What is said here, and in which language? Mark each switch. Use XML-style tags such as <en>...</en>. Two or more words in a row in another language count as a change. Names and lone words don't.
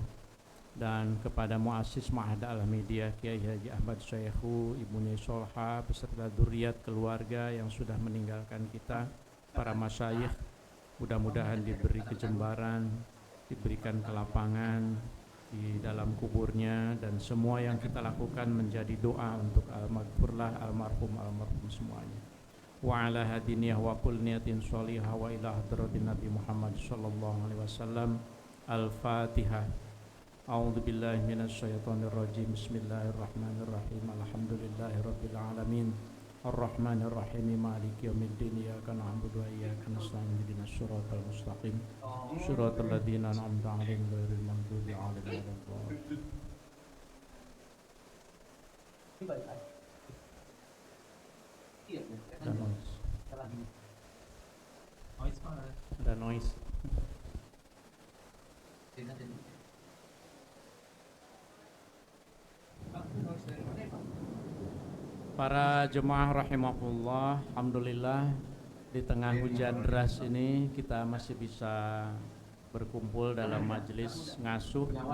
<id>Dan kepada muassis Ma'had Al-Media Kiai Haji Ahmad Syekhu, Ibu Solha beserta dzurriyyat keluarga yang sudah meninggalkan kita, para masyayikh, mudah-mudahan diberi kejembaran, diberikan kelapangan di dalam kuburnya, dan semua yang kita lakukan menjadi doa untuk al-maghfurlah almarhum semuanya.</id> <ar>وعلى هذه النية وكل نية صالحة وإلى حضرة النبي محمد صلى الله عليه وسلم. Al-Fatihah. أعوذ بالله من الشيطان الرجيم. بسم الله الرحمن الرحيم. الحمد لله رب العالمين الرحمن الرحيم مالك يوم الدين إياك نعبد وإياك نستعين اهدنا الصراط المستقيم صراط الذين أنعمت عليهم غير المغضوب عليهم ولا الضالين.</ar> <id>Ada noise. Para jemaah rahimahullah, alhamdulillah di tengah hujan deras ini kita masih bisa berkumpul dalam majelis ngasuh.</id>